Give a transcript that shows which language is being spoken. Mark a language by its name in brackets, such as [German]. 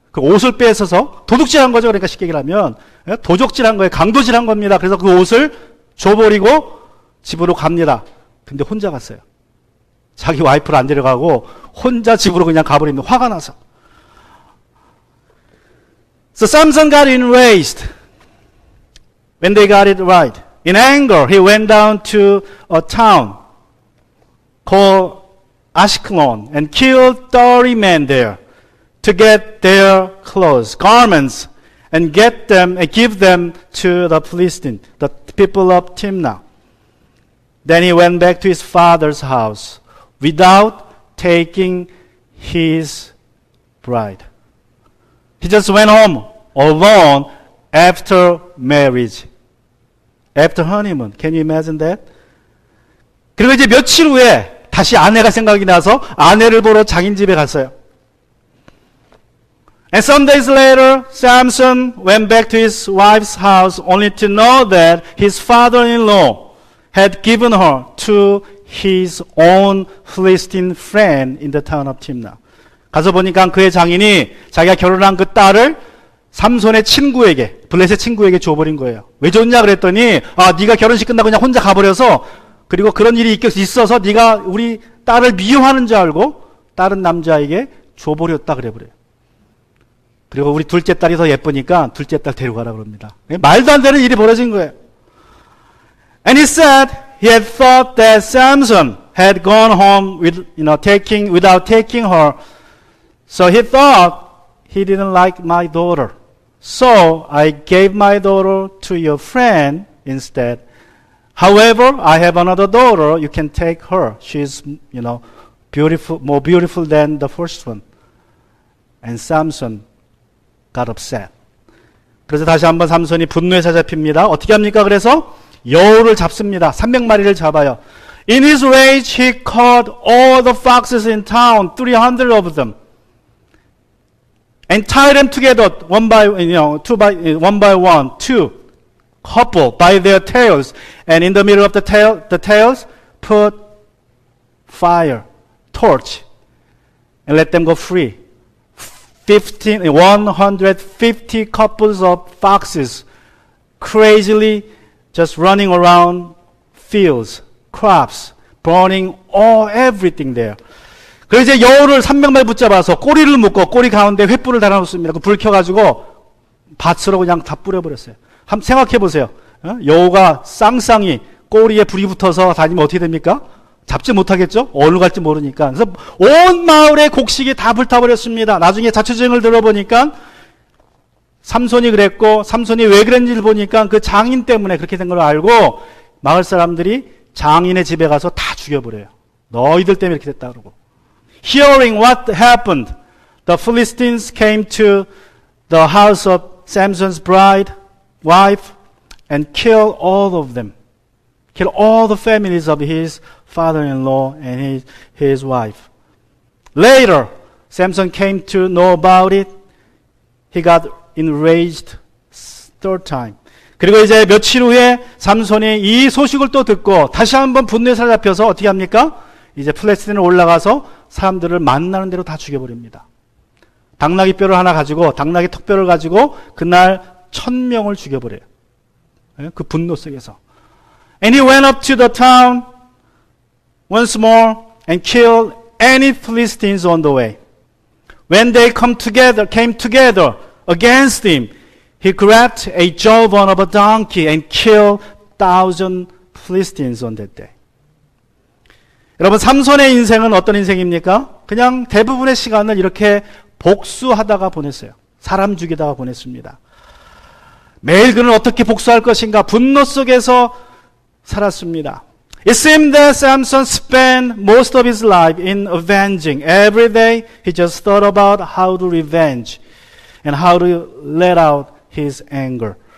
[Korean] 그 옷을 뺏어서 도둑질한 거죠. 그러니까 쉽게 얘기하면 도적질한 거예요. 강도질한 겁니다. 그래서 그 옷을 줘버리고 집으로 갑니다. 근데 혼자 갔어요. 자기 와이프를 안 데려가고 혼자 집으로 그냥 가버립니다. 화가 나서. [English] So Samson got enraged when they got it right. In anger, he went down to a town called Ashkelon and killed 30 men there to get their clothes, garments, and get them and give them to the Philistines, the people of Timnah. Then he went back to his father's house without taking his bride. He just went home alone after marriage. After honeymoon. Can you imagine that? [Korean] 그리고 이제 며칠 후에 다시 아내가 생각이 나서 아내를 보러 장인 집에 갔어요. [English] And some days later, Samson went back to his wife's house only to know that his father-in-law had given her to his own Philistine friend in the town of Timnah. [Korean] 가서 보니까 그의 장인이 자기가 결혼한 그 딸을 삼손의 친구에게, 블레셋 친구에게 줘버린 거예요. 왜 줬냐 그랬더니 네가 결혼식 끝나고 그냥 혼자 가버려서 그리고 그런 일이 있어서 네가 우리 딸을 미워하는 줄 알고 다른 남자에게 줘버렸다 그래버려요. 그리고 우리 둘째 딸이 더 예쁘니까 둘째 딸 데려가라 그럽니다. 말도 안 되는 일이 벌어진 거예요. [English] And he said he had thought that Samson had gone home without taking her. So he thought he didn't like my daughter. So I gave my daughter to your friend instead. However, I have another daughter. You can take her. She's, beautiful, more beautiful than the first one. And Samson got upset. [Korean] 그래서 다시 한번 삼손이 분노에 사잡힙니다. 어떻게 합니까? 그래서 여우를 잡습니다. 300마리를 잡아요. [English] In his rage, he caught all the foxes in town, 300 of them, and tied them together one by one, two couple by their tails, and in the middle of the tails, put fire, torch, and let them go free. 150 couples of foxes crazily just running around fields, crops, burning everything there. [Korean] 그래서 이제 여우를 300마리 붙잡아서 꼬리를 묶고 꼬리 가운데 횃불을 달아놓습니다. 그 불 켜가지고 밭으로 그냥 다 뿌려버렸어요. 한번 생각해 보세요. 여우가 쌍쌍이 꼬리에 불이 붙어서 다니면 어떻게 됩니까? 잡지 못하겠죠? 어디로 갈지 모르니까. 그래서 온 마을의 곡식이 다 불타버렸습니다. 나중에 자초지종을 들어보니까 삼손이 그랬고, 삼손이 왜 그랬는지를 보니까 그 장인 때문에 그렇게 된 걸 알고 마을 사람들이 장인의 집에 가서 다 죽여버려요. 너희들 때문에 이렇게 됐다 그러고. [English] Hearing what happened, the Philistines came to the house of Samson's wife, and killed all of them. Killed all the families of his father-in-law and his wife. Later, Samson came to know about it. He got enraged third time. [Korean] 그리고 이제 며칠 후에 삼손이 이 소식을 또 듣고 다시 한번 분노에 사로잡혀서 어떻게 합니까? 이제 플레스틴에 올라가서 사람들을 만나는 대로 다 죽여버립니다. 당나귀 뼈를 하나 가지고, 당나귀 턱뼈를 가지고 그날 1000명을 죽여버려요. 그 분노 속에서. [English] And he went up to the town once more and killed any Philistines on the way. When they came together against him, he grabbed a jawbone of a donkey and killed 1,000 Philistines on that day. [Korean] 여러분, 삼손의 인생은 어떤 인생입니까? 그냥 대부분의 시간을 이렇게 복수하다가 보냈어요. 사람 죽이다가 보냈습니다. 매일 그는 어떻게 복수할 것인가 분노 속에서 살았습니다. [English] It seemed that Samson spent most of his life in avenging. Every day he just thought about how to revenge and how to let out his anger.